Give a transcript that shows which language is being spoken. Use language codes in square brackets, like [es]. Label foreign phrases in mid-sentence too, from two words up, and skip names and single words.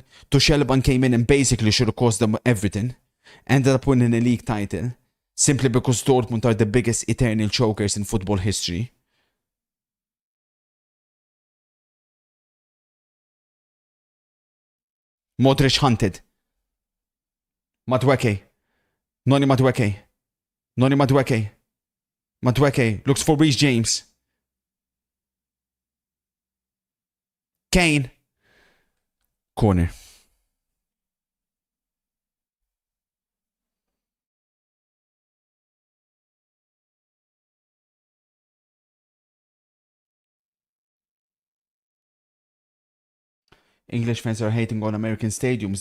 [en] Tuchel came in and basically should have cost them everything. Ended up winning a league title. Simply because Dortmund are the biggest eternal chokers in football history. Modric hunted. Madueke. Noni Madueke. Noni Madueke. Madueke looks for Reece James. Kane. Corner. English fans are hating on American stadiums.